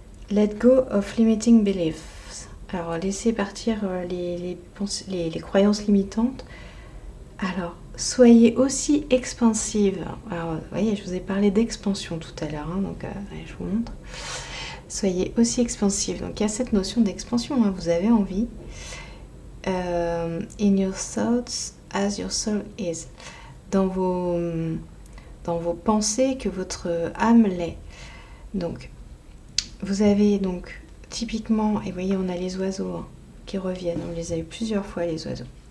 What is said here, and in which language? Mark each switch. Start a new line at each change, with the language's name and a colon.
English: Let go of limiting beliefs.
French: Alors, laissez partir les croyances limitantes. Alors, soyez aussi expansive. Alors, vous voyez, je vous ai parlé d'expansion tout à l'heure, hein, donc je vous montre. Soyez aussi expansive. Donc, il y a cette notion d'expansion, hein, vous avez envie.
English: In your thoughts as your soul is.
French: Dans vos pensées que votre âme l'est. Donc, vous avez donc typiquement, et vous voyez, on a les oiseaux hein, qui reviennent, on les a eu plusieurs fois les oiseaux.